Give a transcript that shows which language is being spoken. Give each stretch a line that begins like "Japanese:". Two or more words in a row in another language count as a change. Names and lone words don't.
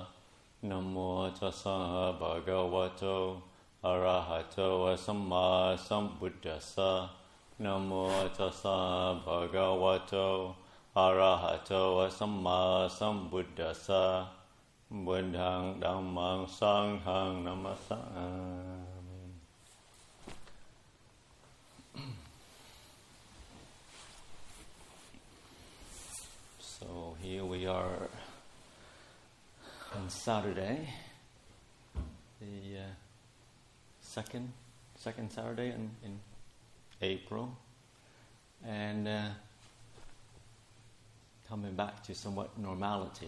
Pali: Namo tassa bhagavato arahato samma sambuddhassa. Namo tassa bhagavato arahato samma sambuddhassa. Buddhang dhammang sanghang namasami.
English: So here we are on Saturday, the second Saturday in April, and coming back to somewhat normality.